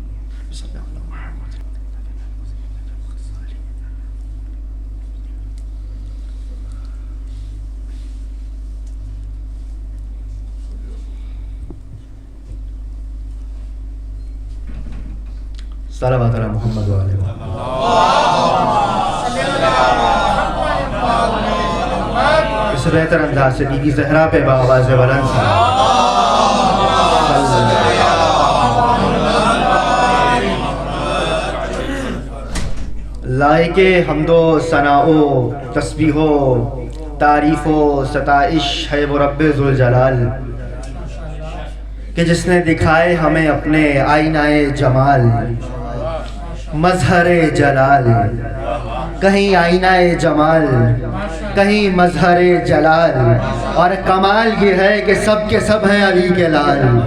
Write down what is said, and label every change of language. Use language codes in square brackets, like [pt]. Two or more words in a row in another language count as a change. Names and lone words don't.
[ar] صل على محمد. صلوات على محمد وعلى آله. [ur] اس بہتر انداز سے بی بی زہرا پہ بآواز بلند سے لائق حمد و ثناء و تسبیح و تعریف و ستائش ہے وہ رب ذوالجلال کہ جس نے دکھائے ہمیں اپنے آئینہ جمال مظہر جلال. کہیں آئینہ جمال کہیں مظہر جلال اور کمال یہ ہے کہ سب کے سب ہیں علی کے لال.